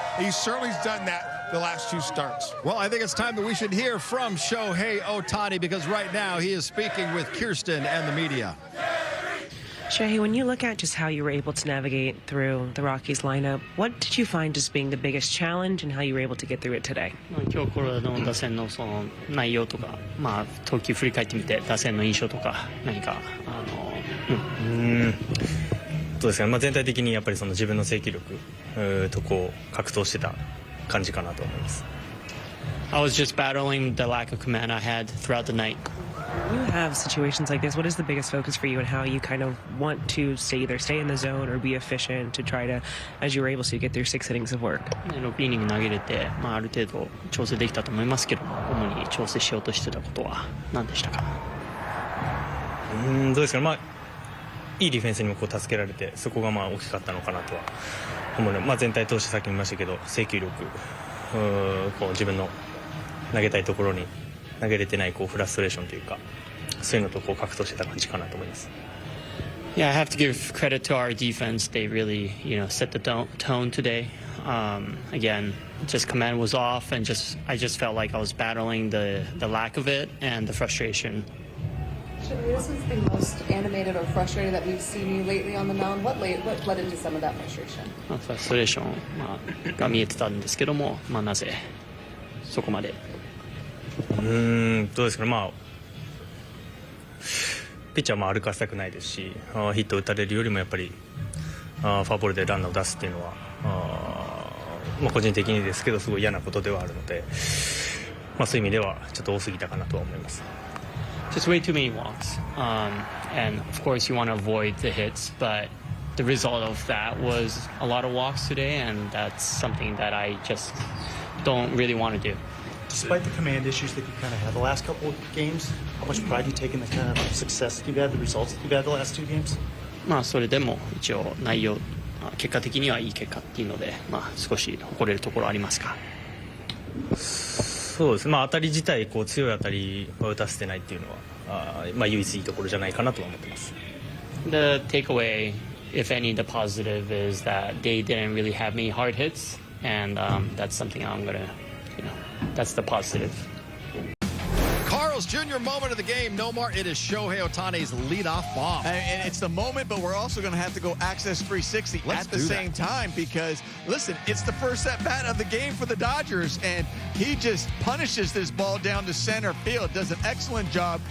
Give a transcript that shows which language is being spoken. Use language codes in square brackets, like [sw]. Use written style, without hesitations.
[en] He certainly's done that the last 2 starts. Well, I think it's time that we should hear from Shohei Ohtani, because right now he is speaking with Kirsten and the media. Shohei, when you look at just how you were able to navigate through the Rockies lineup, what did you find as being the biggest challenge and how you were able to get through it today? [ja] 今日これの打線のその内容とか、投球振り返ってみて打線の印象とか何かそうですね。全体的にやっぱりその自分の制球力とこう格闘してた感じかなと思います。 [en] I was just battling the lack of command I had throughout the night. You have situations like this. What is the biggest focus for you and how you kind of want to either stay in the zone or be efficient to try to, as you were able to, get through 6 innings of work? [ja] 6イニング投げれて、ある程度調整できたと思いますけど、主に調整しようとしてたことは何でしたか？どうですかね。いいディフェンスにもこう助けられて、そこが大きかったのかなとは思うので、全体通してさっきも言いましたけど、制球力、こう自分の投げたいところに投げれてないこうフラストレーションというか、そういうのとこう格闘してた感じかなと思います。 [en] Yeah, I have to give credit to our defense. They really, set the tone today. Again, just command was off, and I just felt like I was battling the lack of it and the frustration. This is the most animated or frustrated that we've seen you lately on the mound. What led into some of that frustration? [ja] フラストレーションが見えてたんですけども、なぜそこまで。どうですかね。ピッチャーも歩かせたくないですし、ヒット打たれるよりもやっぱりフォアボールでランナーを出すっていうのは個人的にですけどすごい嫌なことではあるので、そういう意味ではちょっと多すぎたかなとは思います。 [en] Just way too many walks, and of course you want to avoid the hits, but the result of that was a lot of walks today, and that's something that I just don't really want to do. Despite the command issues that you kind of had the last couple of games, how much pride do you take in the kind of success that you've had, the results that you've had the last 2 games? [ja] それでも一応内容、結果的にはいい結果っていうので、少し誇れるところありますか？そうですね。当たり自体こう強い当たりは打たせてないっていうのは唯一いいところじゃないかなとは思ってます。 [en] The takeaway, if any, the positive is that they didn't really have many hard hits, and that's something I'm gonna, that's the positive. Carl's Jr. moment of the game. No more. It is Shohei Ohtani's leadoff bomb. And it's the moment, but we're also going to have to go Access 360 at the same time because, listen, it's the first at-bat of the game for the Dodgers, and he just punishes this ball down to center field, does an excellent job.